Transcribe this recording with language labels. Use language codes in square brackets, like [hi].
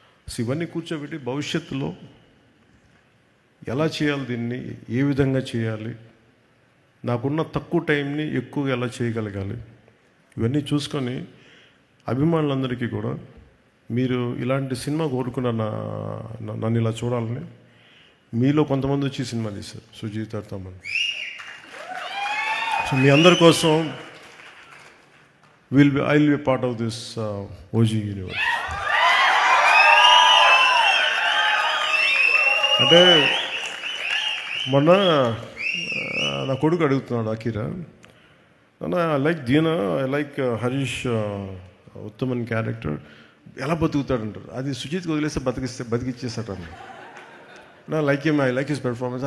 [te] So ఇవన్నీ కూర్చోబెట్టి భవిష్యత్తులో ఎలా చేయాలి, దీన్ని ఏ విధంగా చేయాలి, నాకున్న తక్కువ టైంని ఎక్కువగా ఎలా చేయగలగాలి, ఇవన్నీ చూసుకొని అభిమానులందరికీ కూడా మీరు ఇలాంటి సినిమా కోరుకున్న నన్ను ఇలా చూడాలని, మీలో కొంతమంది వచ్చి సినిమా తీశారు సుజిత్ తమన్. సో మీ అందరి కోసం [en] I'll be a part of this OG universe. [te] అంటే మొన్న నా కొడుకు అడుగుతున్నాడు Akira, [en] I like Dheena, I like Harish Uttaman character, [te] ఎలా బతుకుతాడంటారు. అది సుజిత్కి వదిలేస్తే బతికిచ్చేస్తాడు. నా like [en] I like his performance.